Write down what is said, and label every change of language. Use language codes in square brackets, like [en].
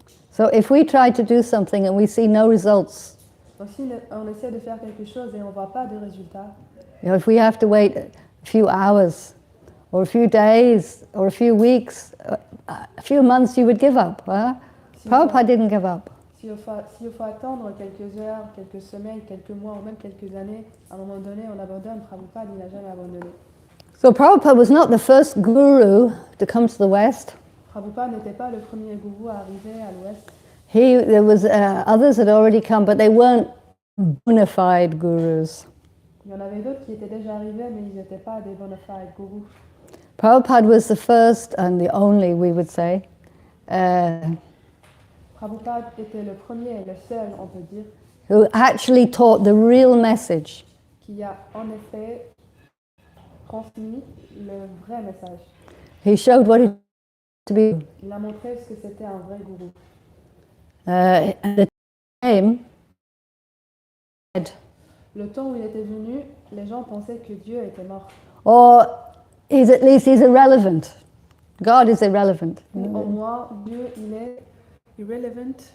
[en] So if we try to do something and we see no results, [fr] Donc si on essaie de faire quelque chose et on ne voit pas de résultats, [en] you know, if we have to wait a few hours or a few days or a few weeks, a few months, you would give up. Huh? Prabhupada didn't give up. [fr] s'il faut attendre quelques heures, quelques semaines, quelques mois ou même quelques années, à un moment donné, on abandonne. Prabhupada, il n'a jamais abandonné. [en] So Prabhupada was not the first guru to come to the West. [fr] Prabhupada n'était pas le premier gourou à arriver à l'Ouest. [en] There was others had already come, but they weren't bona fide gurus. [fr] Il y en avait d'autres qui étaient déjà arrivés, mais ils n'étaient pas des bona fide gourous. [en] Prabhupada was the first and the only, we would say, [fr] Prabhupada était le premier et le seul, on peut dire, [en] who actually taught the real message. [fr] qui a en effet transmis le vrai message. [en] He showed what it to be. [fr] Il a montré ce que c'était un vrai gourou. [en] At the time, [fr] Le temps où il était venu, les gens pensaient que Dieu était mort. [en] or at least he's irrelevant. God is irrelevant. [fr] Ou au moins, Dieu, il est irrelevant.